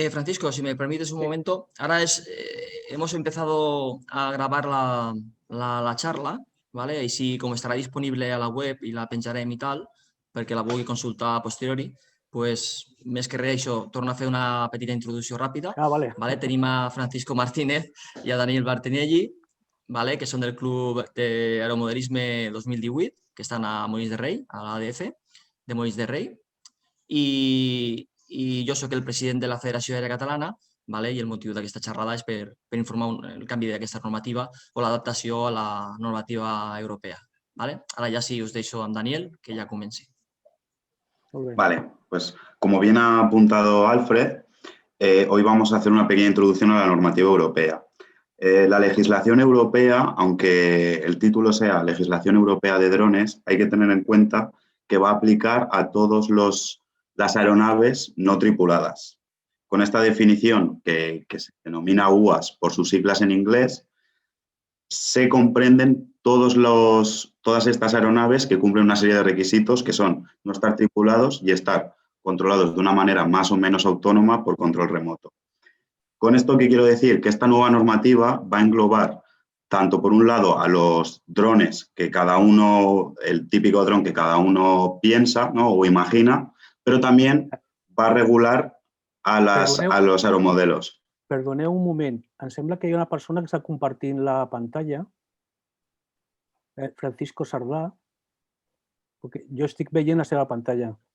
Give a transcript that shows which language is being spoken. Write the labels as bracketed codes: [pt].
[es] Francisco, si me permites un momento, ahora hemos empezado a grabar la charla, ¿vale? [ca] I sí, com estarà disponible a la web i la penjarem i tal, perquè la vulgui consultar a posteriori, pues, més que res això, torno a fer una petita introducció ràpida. Vale. ¿Vale? Tenim a Francisco Martínez i a Daniel Bartinelli, ¿vale? Que són del Club d'Aeromodelisme 2018, que estan a Molins de Rei, a l'ADF de Molins de Rei. I jo sóc el president de la Federació Aèria Catalana, ¿vale? I el motiu d'aquesta xerrada és per informar el canvi d'aquesta normativa o l'adaptació a la normativa europea. ¿Vale? Ara ja sí us deixo amb Daniel, que ja comenci. [es] Vale, pues como bien ha apuntado Alfred, hoy vamos a hacer una pequeña introducción a la normativa europea. La legislación europea, aunque el título sea Legislación Europea de Drones, hay que tener en cuenta que va a aplicar a todas las aeronaves no tripuladas. Con esta definición, que se denomina UAS por sus siglas en inglés, se comprenden todas estas aeronaves que cumplen una serie de requisitos que son no estar tripulados y estar controlados de una manera más o menos autónoma por control remoto. Con esto, ¿qué quiero decir? Que esta nueva normativa va a englobar tanto, por un lado, a los drones que cada uno, el típico dron que cada uno piensa, ¿no? O imagina, pero también va a regular a los aeromodelos. [ca] Perdoneu un moment. Em sembla que hi ha una persona que està compartint la pantalla, Francisco Sardà, perquè jo estic veient la seva pantalla.